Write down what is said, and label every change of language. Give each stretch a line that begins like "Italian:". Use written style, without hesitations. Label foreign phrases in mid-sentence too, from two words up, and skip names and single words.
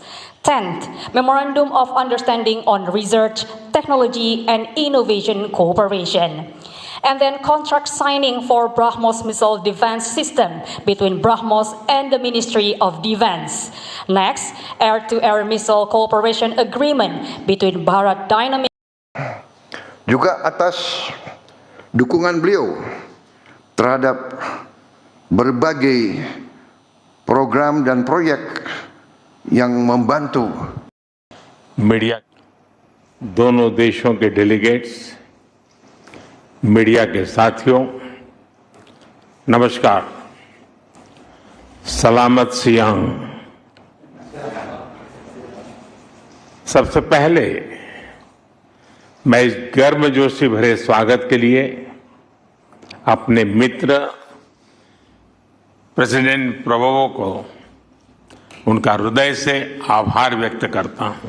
English: 10th, Memorandum of Understanding on Research, Technology, and Innovation Cooperation. And then contract signing for BrahMos missile defense system between BrahMos and the Ministry of Defense. Next, air-to-air missile cooperation agreement between Bharat Dynamics.
Indonesian: Juga atas dukungan beliau terhadap berbagai program dan proyek yang membantu
Hindi: मीडिया दोनों देशों के डेलीगेट्स, मीडिया के साथियों, नमस्कार।
Indonesian: Selamat siang.
Hindi: सबसे पहले मैं इस गर्मजोशी भरे स्वागत के लिए अपने मित्र प्रेसिडेंट प्रबोवो को उनका हृदय से आभार व्यक्त करता हूं।